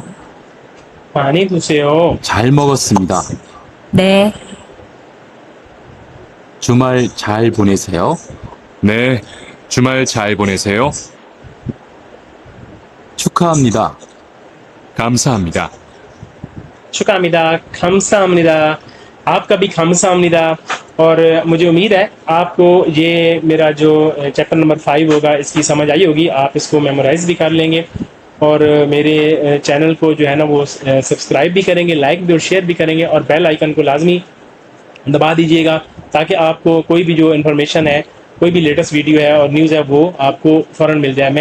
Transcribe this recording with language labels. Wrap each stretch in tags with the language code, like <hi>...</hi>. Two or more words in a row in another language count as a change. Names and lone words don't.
<ko>많이 드세요. 잘 먹었습니다. 네, 주말 잘 보내세요. 네, 주말 잘 보내세요. 축하합니다. 감사합니다.</ko> <hi>शुक्रिया, खमसामनिदा, आपका भी खमसामनिदा। और मुझे उम्मीद है आपको ये मेरा जो चैप्टर नंबर 5 होगा इसकी समझ आई होगी, आप इसको मेमोराइज भी कर लेंगे, और मेरे चैनल को जो है ना वो सब्सक्राइब भी करेंगे, लाइक भी और शेयर भी करेंगे, और</hi> <en>bell icon</en> <hi>को लाजमी दबा दीजिएगा, ताकि आपको कोई भी जो इन्फॉर्मेशन है, कोई भी</hi> <en>latest video</en> <hi>है और न्यूज़ है वो आपको फ़ौरन मिल जाए।</hi>